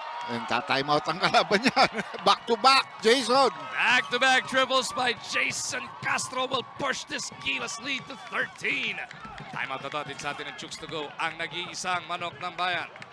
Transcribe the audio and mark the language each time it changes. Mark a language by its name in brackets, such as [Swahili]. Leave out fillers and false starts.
[English] And time out [Filipino] ang kalaban niya. [English] Back to back, Jason. Back-to-back triples by Jason Castro will push this Gilas lead to 13. [Filipino] Timeout na datin sa atin ng Chooks to go. Ang nag-iisang manok ng bayan.